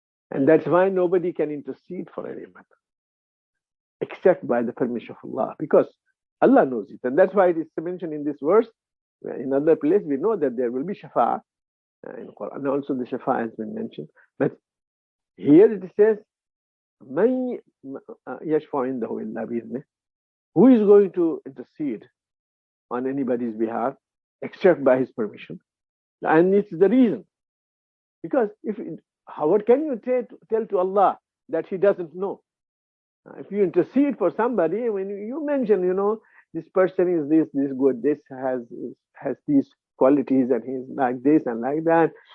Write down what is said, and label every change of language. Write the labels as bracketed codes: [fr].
[en] And that's why nobody can intercede for anyone except by the permission of Allah, because Allah knows it. And that's why it is mentioned in this verse. In other place, we know that there will be shafa'ah in Quran. And also the shafa'ah has been mentioned. But here it says, [ar] مَن يَشْفَعُ عِنْدَهُ إِلَّا بِإِذْنِهِ. [en] Who is going to intercede on anybody's behalf except by his permission? And it's the reason. Because what can you tell to Allah that he doesn't know? If you intercede for somebody, when you mention, this person is this good, this has these qualities, and he's like this and like that.